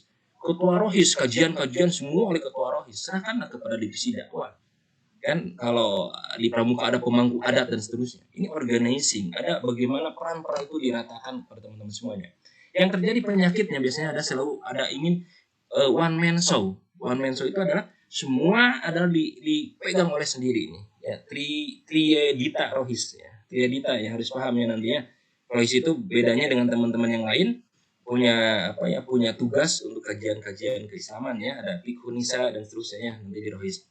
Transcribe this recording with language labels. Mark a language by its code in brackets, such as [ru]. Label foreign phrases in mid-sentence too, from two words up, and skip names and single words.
[id] Ketua Rohis, kajian-kajian semua oleh ketua Rohis, serahkanlah kepada divisi dakwah. Kan kalau di Pramuka ada pemangku adat dan seterusnya. Ini organizing, ada bagaimana peran-peran itu diratakan kepada teman-teman semuanya. Yang terjadi penyakitnya biasanya selalu ingin [en] one man show. One man show [id] itu adalah semua adalah dipegang oleh sendiri ini. Ya, triedita Rohis ya. Triedita ya harus paham ya nantinya. Rohis itu bedanya dengan teman-teman yang lain punya tugas untuk kajian-kajian keislaman ya, ada fikih nisa dan seterusnya ya nanti di Rohis.